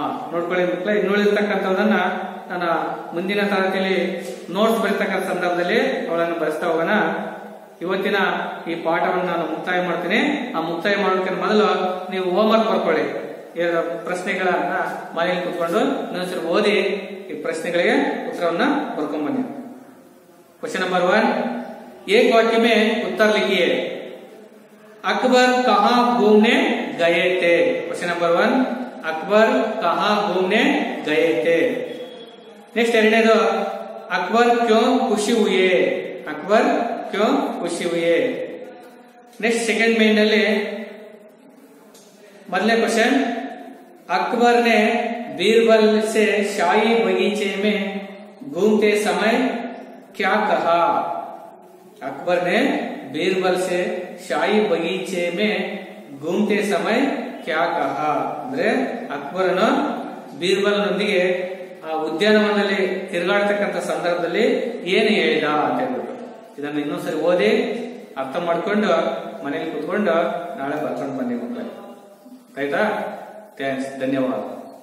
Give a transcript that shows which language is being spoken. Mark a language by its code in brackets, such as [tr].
[kn] ನೋಡ್ಕೊಳ್ಳಿ ಮಕ್ಕಳೇ. ಇನ್ನುಳಿರ್ತಕ್ಕಂಥದನ್ನ ನನ್ನ ಮುಂದಿನ ತರಗತಿಯಲ್ಲಿ ನೋಟ್ಸ್ ಬರೀತಕ್ಕಂಥ ಸಂದರ್ಭದಲ್ಲಿ ಅವಳನ್ನು ಬರೆಸ್ತಾ ಹೋಗೋಣ. ಇವತ್ತಿನ ಈ ಪಾಠವನ್ನು ನಾನು ಮುಕ್ತಾಯ ಮಾಡ್ತೀನಿ. ಆ ಮುಕ್ತಾಯ ಮಾಡೋದಕ್ಕೆ ಮೊದಲು ನೀವು ಹೋಮ್ವರ್ಕ್ ಬರ್ಕೊಳ್ಳಿ. ಪ್ರಶ್ನೆಗಳನ್ನ ಮನೆಯಲ್ಲಿ ಕೂತ್ಕೊಂಡು ಇನ್ನೊಂದ್ಸರಿ ಓದಿ ಈ ಪ್ರಶ್ನೆಗಳಿಗೆ ಉತ್ತರವನ್ನ ಬರ್ಕೊಂಡ್ ಬನ್ನಿ. [en] Question number 1. [hi] एक वाक्य में उत्तर लिखिए. अकबर कहाँ घूमने गए थे? [en] Question number 1. [hi] अकबर कहाँ घूमने गए थे? नेक्स्ट [kn] ಎರಡನೇದು [hi] अकबर क्यों खुशी हुए? अकबर क्यों खुशी हुए? [en] next second मेन [kn] ನಲ್ಲಿ ಮೊದಲನೇ [hi] क्वेश्चन. अकबर ने बीरबल से शाही बगीचे में घूमते समय क्या कहा? अकबर ने बीरबल से शाही बगीचे में घूमते समय क्या कहा? [kn] ಅಂದ್ರೆ ಅಕ್ಬರನು ಬೀರ್ಬಲ್ನೊಂದಿಗೆ ಆ ಉದ್ಯಾನವನದಲ್ಲಿ ತಿರುಗಾಡ್ತಕ್ಕಂಥ ಸಂದರ್ಭದಲ್ಲಿ ಏನು ಹೇಳಿದ ಅಂತ ಹೇಳ್ಬಿಟ್ಟು ಇದನ್ನು ಇನ್ನೊಂದ್ಸರಿ ಓದಿ ಅರ್ಥ ಮಾಡ್ಕೊಂಡು ಮನೇಲಿ ಕುತ್ಕೊಂಡು ನಾಳೆ ಬರ್ಕೊಂಡು ಬನ್ನಿ ಮಕ್ಕಳೇ. ಆಯ್ತಾ? ಥ್ಯಾಂಕ್ಸ್. ಧನ್ಯವಾದ.